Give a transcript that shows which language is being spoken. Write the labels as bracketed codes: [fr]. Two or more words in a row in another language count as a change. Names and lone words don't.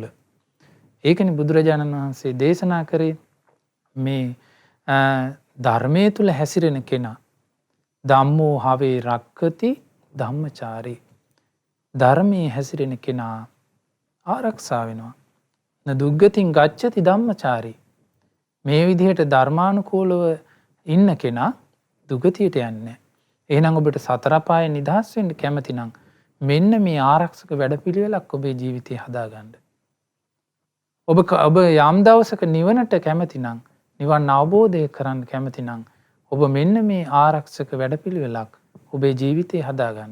[si] ඒකනේ බුදුරජාණන් වහන්සේ දේශනා කරේ මේ ධර්මයේ තුල හැසිරෙන කෙනා [pi] ධම්මෝ හවේ රක්කති ධම්මචාරී. [si] ධර්මයේ හැසිරෙන කෙනා ආරක්ෂා වෙනවා. [pi] න දුග්ගතින් ගච්ඡති ධම්මචාරී. [si] මේ විදිහට ධර්මානුකූලව ඉන්න කෙනා දුගතියට යන්නේ. එහෙනම් ඔබට සතර පායේ නිදහස් වෙන්න කැමති නම් මෙන්න මේ ආරක්ෂක වැඩපිළිවෙලක් ඔබේ ජීවිතේ හදාගන්න. ඔබ යම් දවසක නිවනට කැමති නම් නිවන් අවබෝධය කරන්න කැමති නම් ඔබ මෙන්න මේ ආරක්ෂක වැඩපිළිවෙලක් ඔබේ ජීවිතේ හදාගන්න.